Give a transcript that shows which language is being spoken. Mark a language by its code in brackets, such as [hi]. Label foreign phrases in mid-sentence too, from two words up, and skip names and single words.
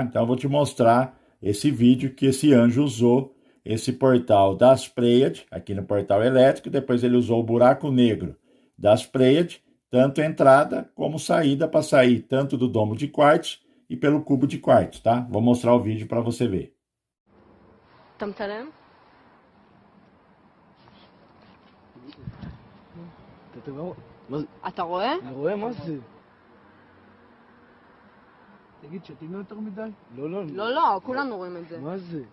[pt] Então eu vou te mostrar esse vídeo que esse anjo usou esse portal das Pleiades, aqui no portal elétrico, depois ele usou o buraco negro das Pleiades, tanto entrada como saída, para sair tanto do domo de quartzo e pelo cubo de quartzo, tá? Vou mostrar o vídeo para você ver. [he] אתה מצלם? אתה רואה? אני רואה, מה זה? תגיד, שתינו יותר מדי? לא, לא. לא, לא, כולנו רואים את זה. מה זה?